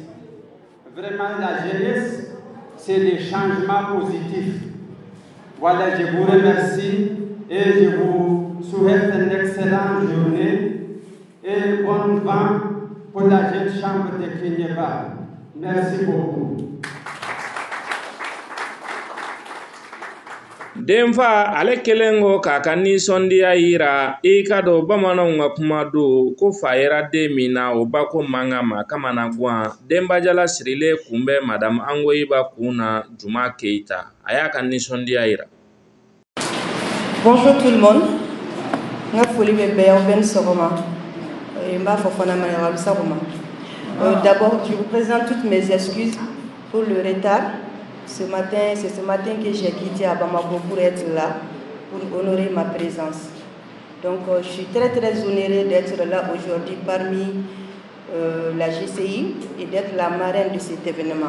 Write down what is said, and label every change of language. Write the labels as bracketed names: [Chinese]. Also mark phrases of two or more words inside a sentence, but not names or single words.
[French] Vraiment, la jeunesse, c'est des changements positifs. Voilà, je vous remercie et je vous souhaite une excellente journée et bon vent pour la Jeune Chambre de Kɛɲɛba. Merci beaucoup. [Bambara] Denfa ale kelen ko k'a ka nisɔndiya yira I ka dɔn bamananw ka kuma don ko fa yera den min na o ba ko mankan ma kamana guwan denbajala sirilen kun bɛ madame Angoyiba kun na Juma Keyita a y'a ka nisɔndiya yira. [French] Bonjour tout le monde. [Bambara] Nga foli bɛ bɛɛ aw bɛɛ ni sɔgɔma. N b'a fɔ fana ma sɔgɔma. [French] D'abord, je vous présente toutes mes excuses pour le retard. C'est ce matin que j'ai quitté à Bamako pour être là, pour honorer ma présence. Donc, je suis très honorée d'être là aujourd'hui parmi la GCI et d'être la marraine de cet événement.